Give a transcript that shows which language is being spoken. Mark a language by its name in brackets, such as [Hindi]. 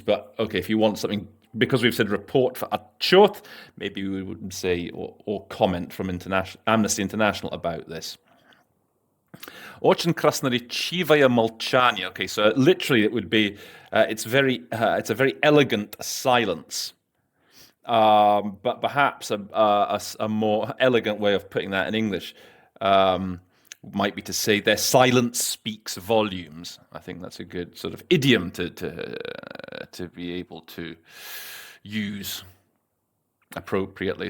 [English] But okay, if you want something, because we've said report for отчет, maybe we would say or comment from Amnesty International about this. [Russian] Очень красноречивое молчание. [English] Okay, so literally it would be it's a very elegant silence. But perhaps a more elegant way of putting that in English might be to say their silence speaks volumes. I think that's a good sort of idiom to be able to use appropriately.